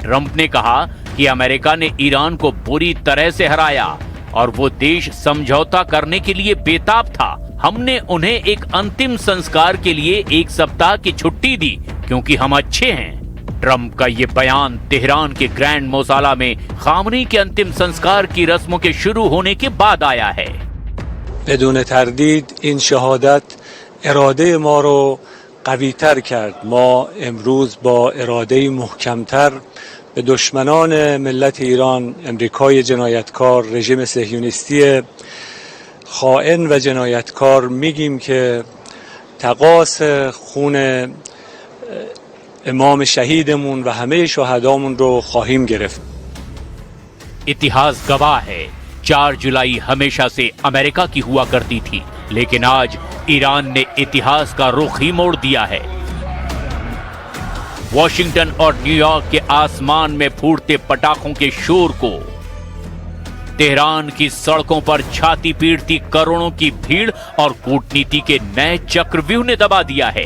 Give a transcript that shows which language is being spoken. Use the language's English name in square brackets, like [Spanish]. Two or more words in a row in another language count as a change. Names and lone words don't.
[Hindi] ट्रंप ने कहा कि अमेरिका ने ईरान को बुरी तरह से हराया और वो देश समझौता करने के लिए बेताब था। हमने उन्हें एक अंतिम संस्कार के लिए 1 सप्ताह की छुट्टी दी क्योंकि हम अच्छे हैं। ट्रंप का ये बयान तेहरान के ग्रैंड मोसाला में खामनेई के अंतिम संस्कार की रस्मों के शुरू होने के बाद आया है। [Persian] بدون تردید این شهادت اراده ما رو قوی‌تر کرد. ما امروز با اراده محکم‌تر به دشمنان ملت ایران، امریکای جنایتکار، رژیم صهیونیستی خائن و جنایتکار میگیم که تقاص خون امام شهیدمون و همه شهدامون رو خواهیم گرفت. [Hindi] इतिहास गवाह है 4 जुलाई हमेशा से अमेरिका की हुआ करती थी, लेकिन आज ईरान ने इतिहास का रुख ही मोड़ दिया है। वॉशिंगटन और न्यूयॉर्क के आसमान में फूटते पटाखों के शोर को तेहरान की सड़कों पर छाती पीटती करोड़ों की भीड़ और कूटनीति के नए चक्रव्यूह ने दबा दिया है।